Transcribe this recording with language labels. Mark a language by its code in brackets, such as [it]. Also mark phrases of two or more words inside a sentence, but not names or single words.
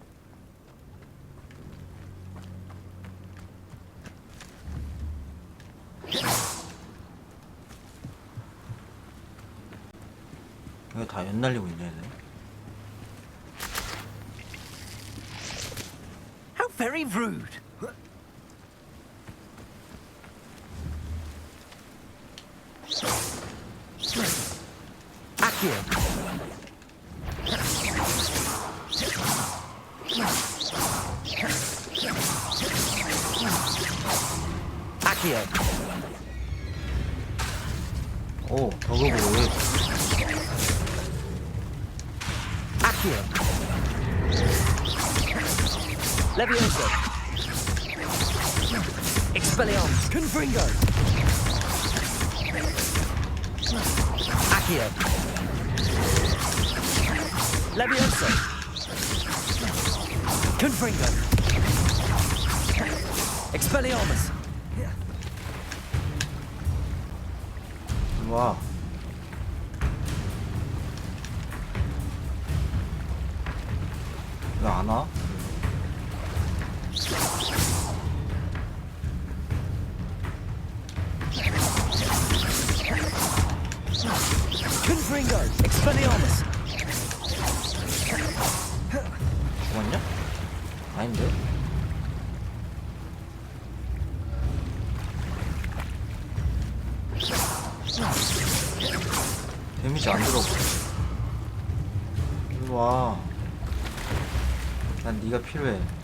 [ko] 왜 다 연날리고 있냐 얘네. [en] How very rude. Accio. Accio. [ko] 오, 더그보그. [en] Accio. Levioso. Expelliarmus. Confringo. Accio. Levioso. Confringo. Expelliarmus. [ko] 와. 왜 안 와? [en] Confringo. Expelliarmus. [ko] 죽었냐? 아닌데? 데미지 안 들어오고. 일로 와. 난 네가 필요해.